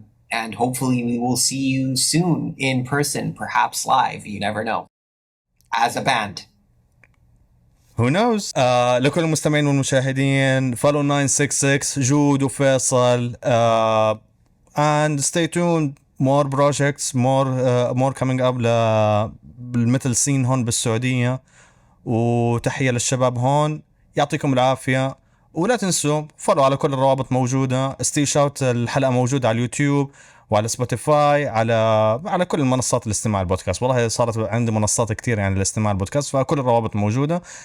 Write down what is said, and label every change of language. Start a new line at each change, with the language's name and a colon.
English: And hopefully we will see you soon in person, perhaps live. You never know. As a band. Who knows?
Arabic: لكل المستمعين والمشاهدين
English: follow
Arabic: 966 جود وفيصل.
English: And stay tuned, more projects, more coming up
Arabic: بالميتال سين هون بالسعودية. وتحية للشباب هون، يعطيكم العافية. ولا تنسوا فولو على كل الروابط موجودة. ستيل شاوت الحلقة موجودة على اليوتيوب وعلى سبوتيفاي، على كل المنصات الاستماع البودكاست. والله صارت عندي منصات كتير يعني الاستماع البودكاست، فكل الروابط موجودة.